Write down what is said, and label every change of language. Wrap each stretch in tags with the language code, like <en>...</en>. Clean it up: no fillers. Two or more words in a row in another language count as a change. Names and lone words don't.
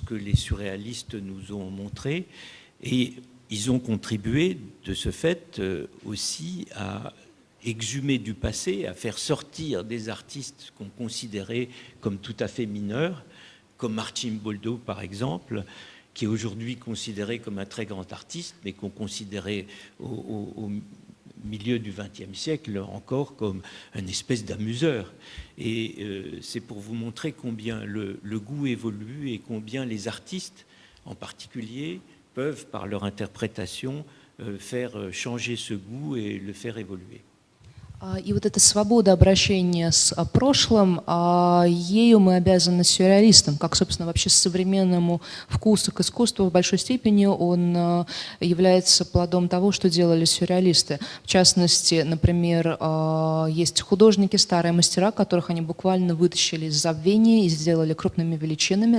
<fr>que les surréalistes nous ont montré, et ils ont contribué de ce fait aussi à exhumer du passé, à faire sortir des artistes qu'on considérait comme tout à fait mineurs, comme Marcin Boldo par exemple, qui est aujourd'hui considéré comme un très grand artiste, mais qu'on considérait au milieu du XXe siècle encore comme une espèce d'amuseur. Et c'est pour vous montrer combien le goût évolue et combien les artistes en particulier peuvent, par leur interprétation, faire changer ce goût et le faire évoluer.</fr> <ru>И вот эта свобода обращения с прошлым, ею мы обязаны сюрреалистам, как, собственно, вообще современному вкусу к искусству в большой степени он является плодом того, что делали сюрреалисты. В частности, например, есть художники, старые мастера, которых они буквально вытащили из забвения и сделали крупными величинами.</ru>